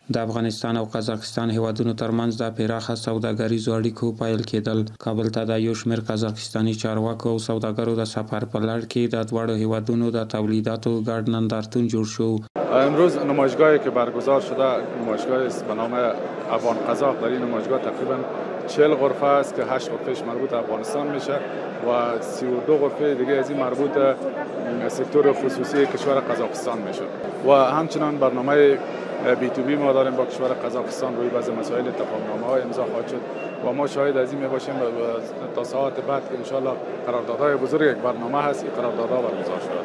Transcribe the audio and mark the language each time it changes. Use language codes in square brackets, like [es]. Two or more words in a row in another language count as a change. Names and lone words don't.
[ps] د افغانستان او قزاقستان هیوادونو ترمنځ د پراخه سوداګریزو اړیکو پیل کېدل. کابل ته د یو شمېر قزاقستاني چارواکو او سوداګرو د سفر په لړ کې د دواړو هیوادونو د تولیداتو ګډ نندارتون جوړ شو. [fa] امروز نمایشگاهی که برگزار شده نمایشگاه است به نام افغان قزاق. در این نمایشگاه تقریبا 40 غرفه است که 8 غرفهش مربوط افغانستان میشه و 32 غرفه دیگه از این مربوط سکتور خصوصی کشور قزاقستان میشه و همچنان برنامه B2B ما داریم با کشور قزاقستان روی بعضی مسائل تفاهمنامه های امضا خواهد شد و ما شاهد از این میباشیم تا ساعات بعد که انشالله قراردادهای بزرگ یک برنامه هست این قراردادها برگزار شود.